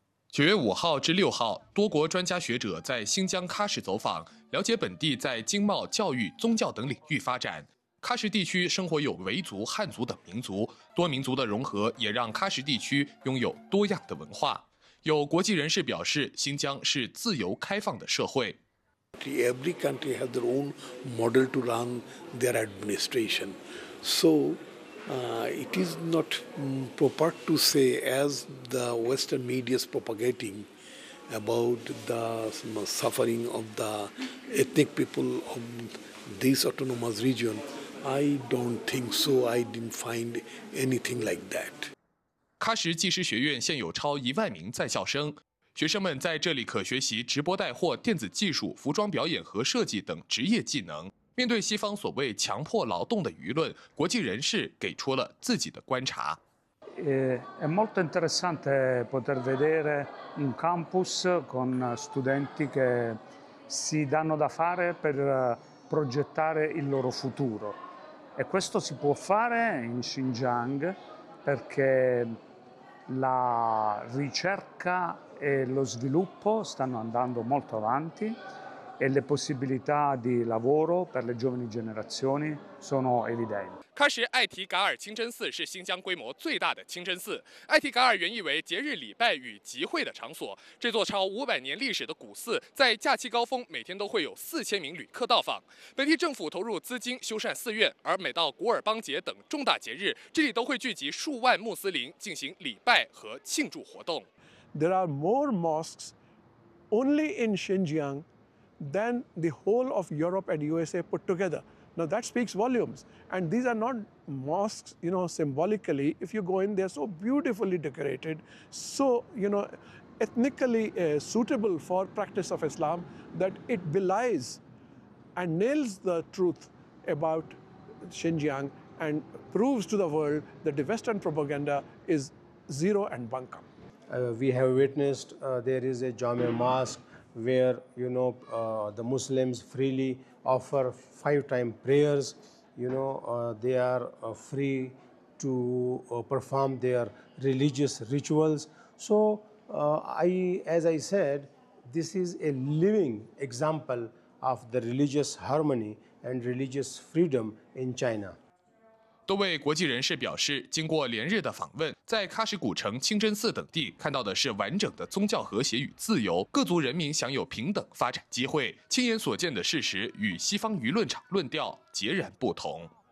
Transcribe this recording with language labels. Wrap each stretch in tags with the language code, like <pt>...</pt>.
<zh>9月5号至6号，多国专家学者在新疆喀什走访，了解本地在经贸、教育、宗教等领域发展。喀什地区生活有维族、汉族等民族，多民族的融合也让喀什地区拥有多样的文化。有国际人士表示，新疆是自由开放的社会。</zh> <en>Every country has their own model to run their administration. So,it is not proper to say, as the Western media is propagating about the suffering of the ethnic people of this autonomous region. I don't think so. I didn't find anything like that.</en> <zh>喀什技师学院现有超10000名在校生，学生们在这里可学习直播带货、电子技术、服装表演和设计等职业技能。面对西方所谓强迫劳动的舆论，国际人士给出了自己的观察。</zh> <it>È molto interessante poter vedere un campus con studenti che si danno da fare per progettare il loro futuro. E questo si può fare in Xinjiang perché la ricerca e lo sviluppo stanno andando molto avanti. E le possibilità di lavoro per le giovani generazioni sono evidenti.</it> <zh>喀什艾提噶尔清真寺是新疆规模最大的清真寺。艾提噶尔原意为节日礼拜与集会的场所。这座超500年历史的古寺，在假期高峰每天都会有4000名旅客到访。本地政府投入资金修缮寺院，而每到古尔邦节等重大节日，这里都会聚集数万穆斯林进行礼拜和庆祝活动。</zh> <en>There are more mosques only in Xinjiang. Than the whole of Europe and USA put together. Now that speaks volumes. And these are not mosques, you know, symbolically. If you go in, they're so beautifully decorated, so, you know, ethnically suitable for practice of Islam that it belies and nails the truth about Xinjiang and proves to the world that the Western propaganda is zero and bunkum. We have witnessed there is a Jamia mosque. Where you know the Muslims freely offer 5-time prayers, you know they are free to perform their religious rituals. So as I said, this is a living example of the religious harmony and religious freedom in China.</en> <zh>多位国际人士表示，经过连日的访问，在喀什古城、清真寺等地看到的是完整的宗教和谐与自由，各族人民享有平等发展机会。亲眼所见的事实与西方舆论场论调截然不同。</zh>